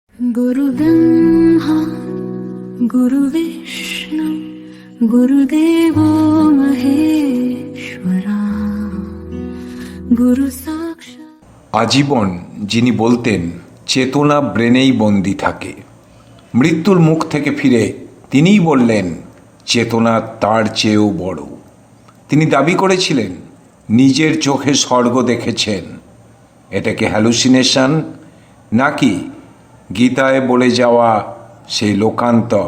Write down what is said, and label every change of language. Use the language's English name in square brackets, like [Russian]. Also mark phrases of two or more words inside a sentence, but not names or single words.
[Sanskrit] गुरु ब्रह्मा गुरु विष्णु गुरुदेवो महेश्वरा गुरु साक्षात्। [Bangla] আজীবন যিনি বলতেন চেতনা ব্রেনেই বন্দি থাকে, মৃত্যুর মুখ থেকে ফিরে তিনিই বললেন চেতনা তার চেয়েও বড়। তিনি দাবি করেছিলেন নিজের চোখে স্বর্গ দেখেছেন। এটা কি হ্যালুসিনেশন নাকি গীতায় বলে যাওয়া সেই লোকান্তর?